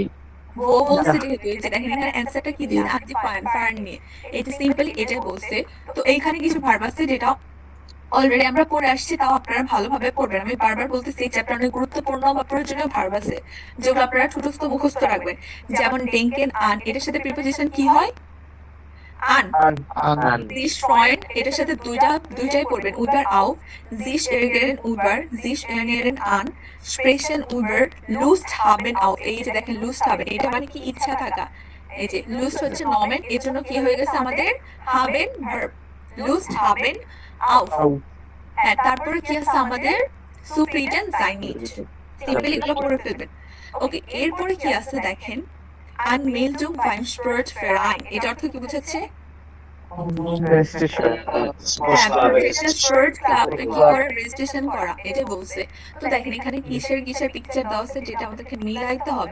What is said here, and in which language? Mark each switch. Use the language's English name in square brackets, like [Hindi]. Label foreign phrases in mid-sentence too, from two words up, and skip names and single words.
[Bangla] ও বলছে যেহেতু এই যে দেখেন এখানে অ্যান্সারটা কি দিছে আদি ফায়ার নিয়ে, এটা সিম্পলি এটাই বলছে। তো এইখানে কিছু ভার্ব আছে যেটা অলরেডি আমরা পড়ে আসছি, তাও আপনারা ভালোভাবে পড়বেন। আমি বারবার বলতেছি এই চ্যাপ্টার অনেক গুরুত্বপূর্ণ বা প্রয়োজনীয় ভার্ব আছে যেগুলো আপনারা ঠুটস্থ মুখস্থ রাখবেন। যেমন [German] denken an, [Bangla] এটার সাথে প্রিপোজিশন কি হয়? [German] আন। sich freuen, [Bangla] এটার সাথে দুইটাই পড়বেন, [German] über auf, sich ärgern über, sich erinnern an, sprechen über, Lust haben auf, [Bangla] এই যে দেখেন [German] Lust haben, [Bangla] এটা মানে কি? ইচ্ছা থাকা। এই যে Lust হচ্ছে নমেন, এর জন্য কি হয়ে গেছে আমাদের? [German] haben verb, Lust haben auf। [Bangla] হ্যাঁ, তারপরে কি আছে আমাদের? [German] zufrieden sein nicht, [Bangla] সিম্পলি এগুলো পড়ে ফেলবেন। ওকে, এরপরে কি আছে দেখেন, [German] Anmeldung beim Sportverein, [Bangla] এটা অর্থ কি বুঝাচ্ছে? রেজিস্ট্রেশন করা, এটা বলছে। তো দেখেন এখানে কিসের কিসের পিকচার দেওয়া আছে যেটা আমাদেরকে মিলাইতে হবে।